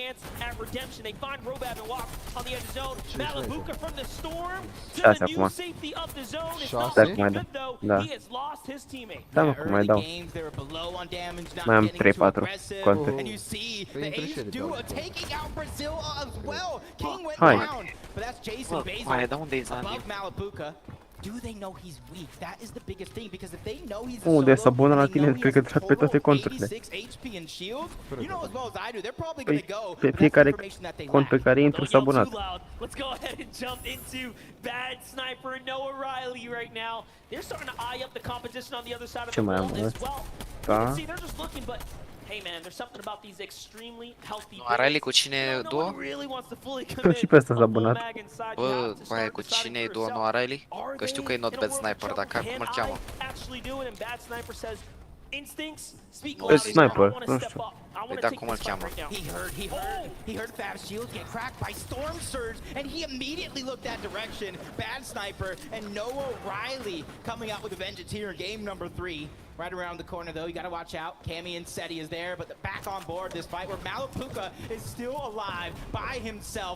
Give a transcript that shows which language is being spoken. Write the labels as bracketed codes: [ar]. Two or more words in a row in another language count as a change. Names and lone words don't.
[ro] 6 acum. 6 mai dau. Da. Da, mă, cum mai dau. Mai am 3-4 conturi. Hai. Mai dau unde e Zandi? [en] Do they know he's weak? That is the biggest thing, because if they know he's [ro] Unde s-a abonat la tine, cred că trag pe toate conturile. Păi, pe fiecare cont pe care intru s-a abonat. [en] Let's go ahead and jump into Bad Sniper and Noah Riley right now. They're starting to eye up the competition on the other side of the world as well. You can see they're just looking, but hey man, there's something about these extremely healthy [ro] Noah Riley cu cine duo? Și pe ăsta s-a abonat. Bă, aia cu cine e duo Noah Riley? Că știu că e not bad sniper, dar cum îl cheamă? Bad sniper, nu știu. Păi da, cum îl cheamă? [en] He heard Fab shields get cracked by Storm Surge, and he immediately looked that direction. Bad Sniper and Noah Riley coming out with a vengeance here in game number 3. Right around the corner, though, you got to watch out. Cammy and Seti is there, but back on board this fight where Malapuka is still alive by himself.